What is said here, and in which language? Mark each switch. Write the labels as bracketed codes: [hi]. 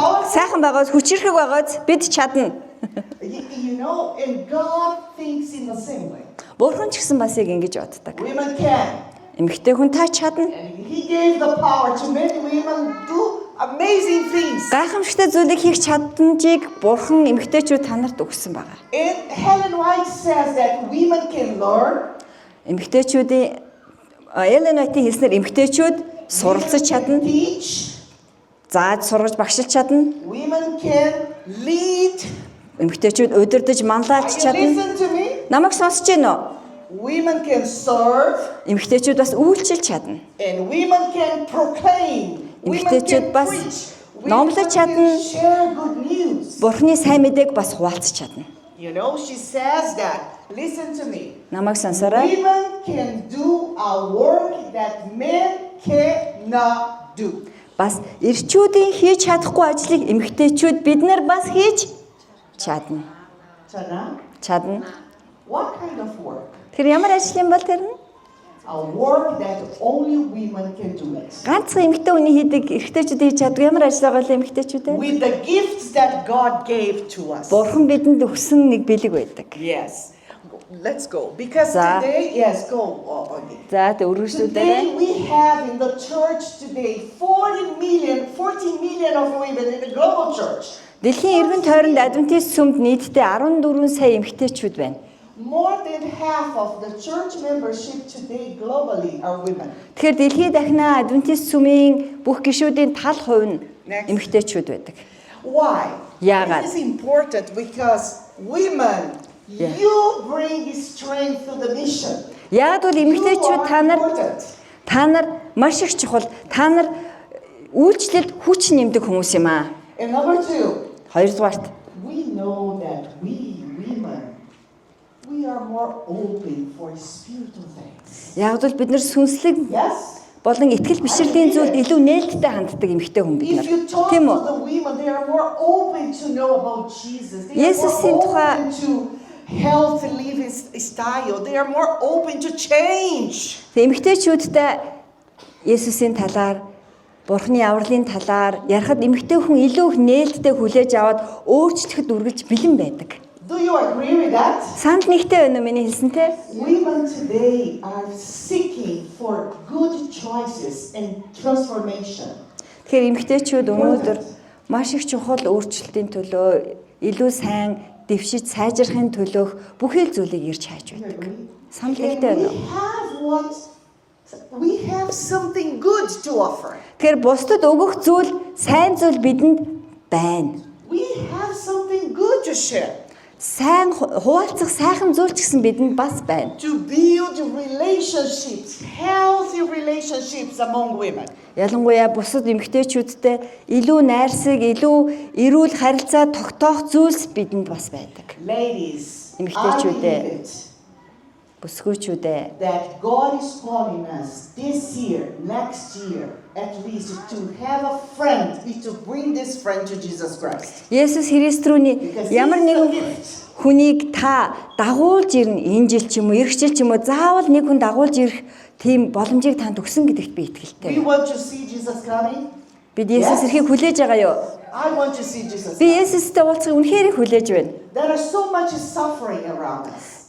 [mn] Сайхан байгаас хүчирхэг байгаас бид чадна. [en] You know, and God thinks in the same way. [mn] Бурхан ч гэсэн бас яг ингэж боддог. [en] Women can. [mn] Эмэгтэй хүн та чадна. [en] And He gave the power to many women do amazing things. [mn] Гайхамшигтай зүйлийг хийх чадамжийг Бурхан эмэгтэйчүүд танарт өгсөн байна. [en] And Helen White says that women can learn. [mn] Эмэгтэйчүүдийн Ellen White-ийн хэлснээр эмэгтэйчүүд суралцж чадна. [en] Teach. [mn] Зааж сургаж багшилж чадна. [en] Women can lead. [mn] Эмэгтэйчүүд удирдах манлайлж чадна. [en] Listen to me. [mn] Намайг сонсож байна уу? [en] Women can serve. [mn] Эмэгтэйчүүд бас үйлчилж чадна. [en] And women can proclaim. Women [mn] Эмэгтэйчүүд [en] can [mn] бас [en] preach. [mn] номлож чадна. [en] Share good news. [mn] Бурхны сайн мэдээг бас хуваалцж чадна. [en] You know, she says that. Listen to me. [mn] Намайг сонсоорой. [en] Women can do a work that men cannot do. [mn] Бас эрчүүдийн хийж чадахгүй ажлыг эмэгтэйчүүд бид нар бас хийж чадна. Chana, Чадна. [en] what kind of work? [mn] Тэр ямар ажил юм бол тэр нь? [en] A work that only women can do it. [mn] Ганцхан эмэгтэй хүний хийдэг эрэгтэйчүүд хийж чаддаг ямар ажил байгаа л эмэгтэйчүүд ээ? [en] With the gifts that God gave to us. [mn] Бурхан бидэнд өгсөн нэг бэлэг байдаг. [en] Yes. Let's go. Because [mn] За. [en] today, yes, go. [mn] За тэ үргэлжлүүлээрэй. [en] Today we have in the church today 40 million of women in the global church. [mn] Дэлхийн эргэн тойронд Адвентист сүмд нийтдээ 14 сая эмэгтэйчүүд байна. [en] More than half of the church membership today globally are women. [mn] Тэгэхээр дэлхийд дахина Адвентист сүмийн бүх гишүүдийн тал хувь нь эмэгтэйчүүд байдаг. [en] Why? [mn] Яагаад? [en] This is important because women, you bring strength to the mission. [mn] Яг бол эмэгтэйчүүд та нар маш их чухал. Та нар үйлчлэлд хүч нэмдэг хүмүүс юм аа. [en] And number two, [mn] Хоёрдугаарт [en] we know that we women, we are more open for spiritual things. [mn] яг бол бид нар сүнслэг [en] Yes? [mn] болон итгэл бишрэлийн зүйлд илүү нээлттэй ханддаг эмэгтэй хүн бид нар. [en] If you talk [mn] Тийм үү? [en] the women, they are more open to know about Jesus. They are [mn] Есүсийн [en] more [mn] тухай [en] open to healthy living style. They are more open to change. [mn] Эмэгтэйчүүдтэй Есүсийн талаар, Бурхны авралын талаар ярихад эмэгтэй хүн илүү их нээлттэй хүлээж аваад өөрчлөхөд үргэлж бэлэн байдаг. [en] Do you agree with that? [mn] Санд нэгтэй байна уу миний хэлсэнтэй? [en] Women today are seeking for good choices and transformation. [mn] Тэгэхээр эмэгтэйчүүд өнөөдөр маш их чухал өөрчлөлтийн төлөө, илүү сайн дэвшиж сайжрахын төлөөх бүхэл зүйлийг ирж хайж байдаг. Санд нэгтэй байна уу? [en] We have something good to offer. [mn] Тэгэхээр бусдад өгөх зүйл, сайн зүйл бидэнд байна. [en] We have something good to share. [mn] Сайн хуваалцах сайхан зүйл ч гэсэн бидэнд бас байна. [en] To build relationships, healthy relationships among women. [mn] Ялангуяа бусад эмэгтэйчүүдтэй илүү найрсаг, илүү эрүүл харилцаа тогтоох зүйлс бидэнд бас байдаг. [en] Ladies, I [mn] Эмэгтэйчүүдээ, [en] believe it, [mn] бүсгүйчүүдээ [en] that God is calling us this year, next year, at least to have a friend, to bring this friend to Jesus Christ. [mn] Есүс Христ рүүний ямар нэгэн хүнийг та дагуулж ирнэ, энэ жил ч юм уу, эх жил ч юм уу, заавал нэг хүн дагуулж ирэх тийм боломжийг танд өгсөн гэдэгт би итгэлтэй. [en] We want to see Jesus coming. [mn] Бид Есүс ирэхийг хүлээж байгаа юу? [en] I want to see Jesus [mn] Би [en] coming. [mn] Есүстэй уулзахыг үнэхээр их хүлээж байна. [en] There is so much suffering around us.